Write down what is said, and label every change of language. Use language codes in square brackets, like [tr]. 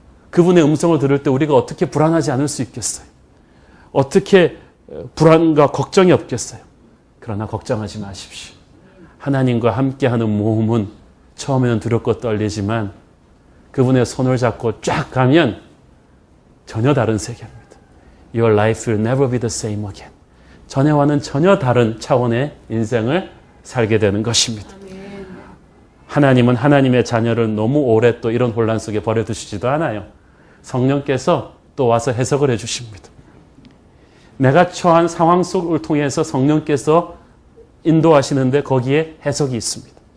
[ko] 그분의 음성을 들을 때 우리가 어떻게 불안하지 않을 수 있겠어요? 어떻게 불안과 걱정이 없겠어요? 그러나 걱정하지 마십시오. 하나님과 함께하는 모험은 처음에는 두렵고 떨리지만 그분의 손을 잡고 쫙 가면 전혀 다른 세계입니다. [en] Your life will never be the same again. [ko] 전에와는 전혀 다른 차원의 인생을 살게 되는 것입니다. 하나님은 하나님의 자녀를 너무 오래 또 이런 혼란 속에 버려두시지도 않아요. 성령께서 또 와서 해석을 해주십니다. 내가 처한 상황 속을 통해서 성령께서 인도하시는데 거기에 해석이 있습니다.